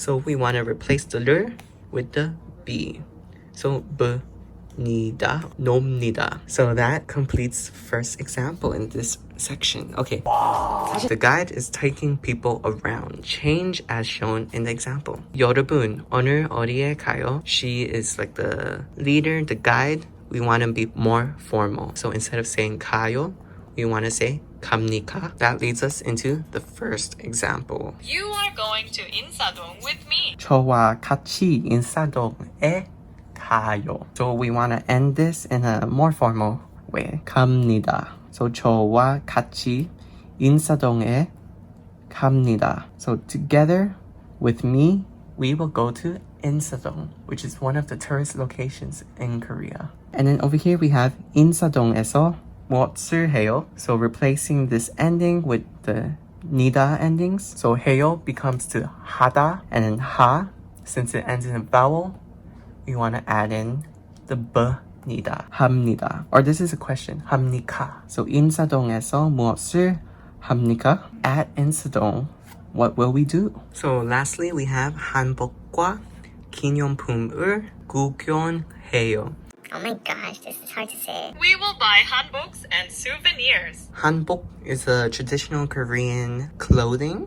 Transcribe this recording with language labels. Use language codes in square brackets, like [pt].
[en] So we want to replace the 를 with the B. [ko] So 니다, 놉니다. [en] So that completes the first example in this section. Okay. The guide is taking people around. Change as shown in the example. [ko] 여러분, 오늘 어디에 가요? [en] She is like the leader, the guide. We want to be more formal. So instead of saying 가요, we want to say 갑니까? That leads us into the first example. You are going to 인사동 with me. [ko] 저와 같이 인사동에 가요. [en] So we want to end this in a more formal way. [ko] 갑니다. So 저와 같이 인사동에 갑니다. [en] So together with me, we will go to 인사동, which is one of the tourist locations in Korea. And then over here we have [ko] 인사동에서 무엇을 해요? [en] So replacing this ending with the 니다 endings. So 해요 becomes to 하다, and then 하, since it ends in a vowel, we want to add in the b니다. 합니다. Or this is a question. 합니까? [ko] So 인사동에서 무엇을 합니까? [en] At 인사동, what will we do? So lastly, we have [ko] 한복과 기념품을 구경해요. [en] oh my gosh, this is hard to say. We will buy hanboks and souvenirs. 한복 is a traditional Korean clothing.